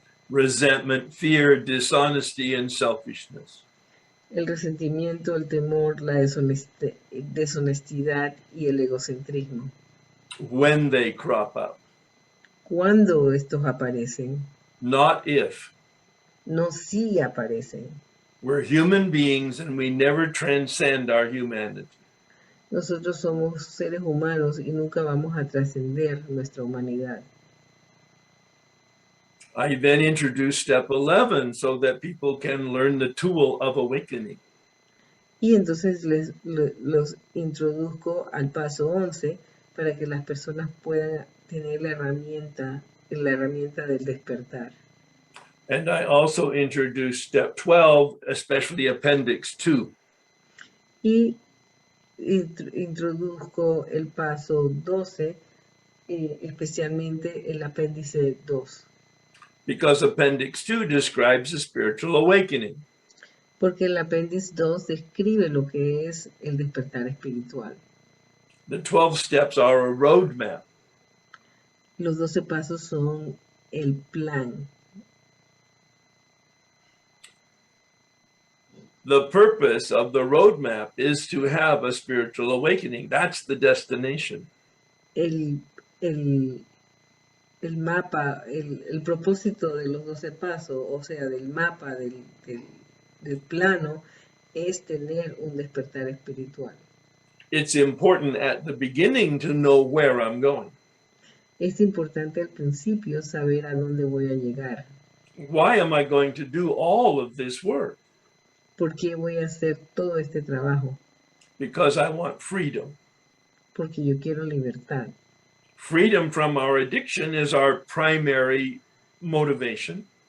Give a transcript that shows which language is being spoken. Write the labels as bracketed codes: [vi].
[en] Resentment, fear, dishonesty, and selfishness. [es] El resentimiento, el temor, la deshonestidad y el egocentrismo. [en] When they crop up, [es] ¿Cuándo estos aparecen? [en] not if. [es] No si aparecen. [en] We're human beings and we never transcend our humanity. [es] Nosotros somos seres humanos y nunca vamos a trascender nuestra humanidad. [en] I then introduce step 11 so that people can learn the tool of awakening. [es] Y entonces los introduzco al paso 11 para que las personas puedan tener la herramienta del despertar. [en] And I also introduce step 12, especially appendix 2. [es] Y introduzco el paso 12, especialmente el apéndice 2. [en] Because appendix 2 describes a spiritual awakening. [es] Porque el apéndice 2 describe lo que es el despertar espiritual. [en] The 12 steps are a roadmap. [es] Los 12 pasos son el plan. [en] The purpose of the roadmap is to have a spiritual awakening. That's the destination. [es] El mapa, el propósito de los 12 pasos, o sea, del mapa, del plano, es tener un despertar espiritual. [en] It's important at the beginning to know where I'm going. [es] Es importante al principio saber a dónde voy a llegar. [en] Why am I going to do all of this work? [es] ¿Por qué voy a hacer todo este trabajo? [en] Because I want freedom. [es] Porque yo quiero libertad. [en] Freedom from our addiction is our primary motivation.